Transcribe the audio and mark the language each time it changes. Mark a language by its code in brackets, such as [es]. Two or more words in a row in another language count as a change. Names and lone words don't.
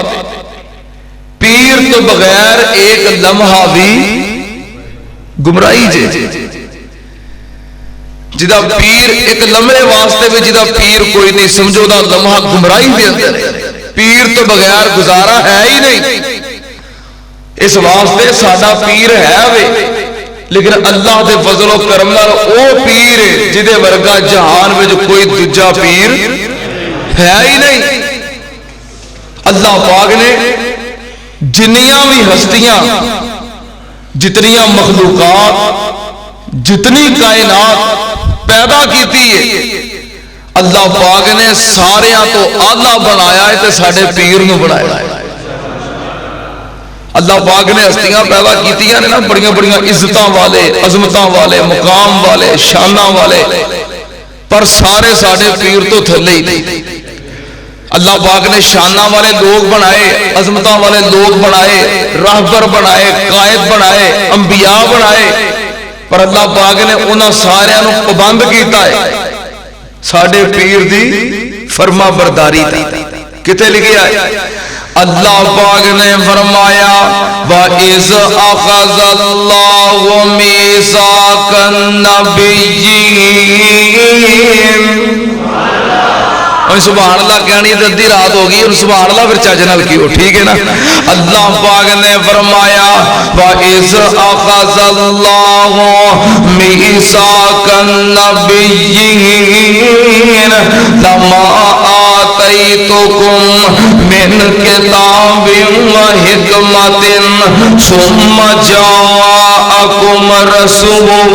[pa] پیر تو بغیر ایک لمحہ بھی گمراہی جے. جدا پیر ایک لمحے واسطے بھی جدا پیر کوئی نہیں, سمجھو دا لمحہ گمراہی دے اندر. پیر تو بغیر گزارا ہے ہی نہیں. اس واسطے ساڈا پیر ہے وے, لیکن اللہ دے فضل و کرم نال او پیر ہے جدے ورگا جہان وچ کوئی دوجا پیر ہے ہی نہیں. اللہ پاک نے جنیاں بھی ہستیاں, جتنیاں مخلوقات, جتنی کائنات پیدا کیتی ہے, اللہ پاک نے ساریاں تو آلہ بنایا ہے تے ساڈے پیر نو بنایا ہے. اللہ پاک نے ہستیاں پیدا کیتیاں نے نا, بڑیاں بڑیاں عزتاں والے, عظمتاں والے, مقام والے, شاناں والے, پر سارے ساڈے پیر تو تھلے ہی. اللہ پاک نے شاناں والے لوگ بنائے, عظمتاں والے لوگ بنائے, راہبر بنائے, قائد بنائے, انبیاء بنائے, پر اللہ پاک نے انہاں ساریاں نو پابند کیتا ہے ساڈے پیر دی فرما برداری دا. کتے لکھیا ہے؟ اللہ پاک نے فرمایا [ar] وَإِذْ أَخَذَ اللَّهُ مِيثَاقَ النَّبِيِّينَ. سبحان اللہ [pa] کہانی ہے, ادھی رات ہو گئی, اور [ar] سبحان اللہ [pa] پھر چاچے نال کیو, ٹھیک ہے نا. اللہ پاک نے فرمایا [ar] وَإِذْ أَخَذَ اللَّهُ مِيثَاقَ النَّبِيِّينَ لَمَا آتَيْتُكُم مِّن كِتَابٍ وَحِكْمَةٍ ثُمَّ جَاءَكُمْ رَسُولٌ